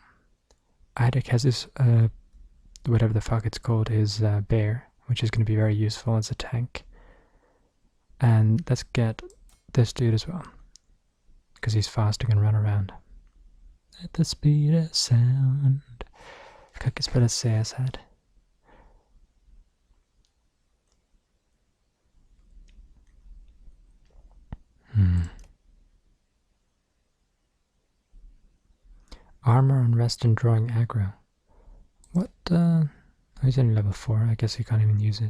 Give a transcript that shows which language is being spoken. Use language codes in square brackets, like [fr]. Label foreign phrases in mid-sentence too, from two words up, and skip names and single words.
[en] Eidek has his, whatever the fuck it's called, his bear, which is going to be very useful as a tank. And let's get this dude as well, because he's fast and can run around. At the speed of sound. [no] Hva ikke spille CS her? [en] Armor and rest and drawing aggro. What, he's only level 4, I guess he can't even use it.